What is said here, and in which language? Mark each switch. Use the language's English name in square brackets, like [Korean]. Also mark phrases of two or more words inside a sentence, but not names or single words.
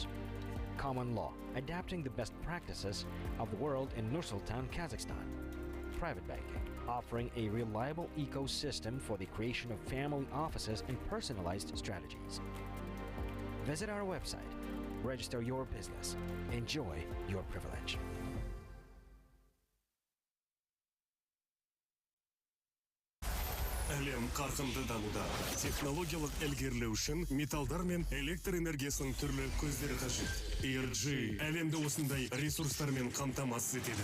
[English] Common law, adapting the best practices of the world in Nur-Sultan, Kazakhstan. Private banking, offering a reliable ecosystem for the creation of family offices and personalized strategies. Visit our website, register your business, enjoy your privilege. [Kazakh] Әлем қарқынды дамуда. Технологиялық ілгерілеу үшін металдар мен электр энергиясының түрлі көздері қажет. ENG әлемді осындай ресурстармен қамтамасыз етеді.